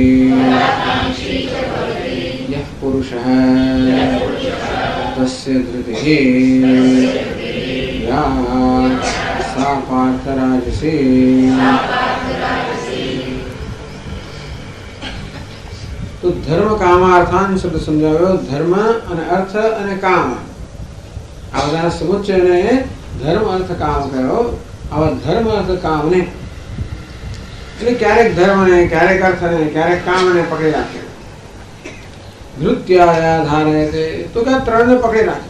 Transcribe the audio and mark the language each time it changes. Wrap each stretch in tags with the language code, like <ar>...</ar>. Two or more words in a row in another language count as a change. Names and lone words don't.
<sa>यः पुरुषः तस्य धृतिः या सा पार्थराजसी।</sa> <gu>તો ધર્મ કામાર્થાન શબ્દ સમજાવ્યો। धर्म અને અર્થ અને કામ આ બધા સમુચ્ચયને ધર્મ અર્થ કામ કયો। આવા ધર્મ અર્થ કામને એટલે ક્યારેક ધર્મને ક્યારેક અર્થને ક્યારેક કામને પકડી રાખે।</gu> <sa>धृत्याय धारयते</sa> <gu>તો કે ત્રણને પકડી રાખે।</gu>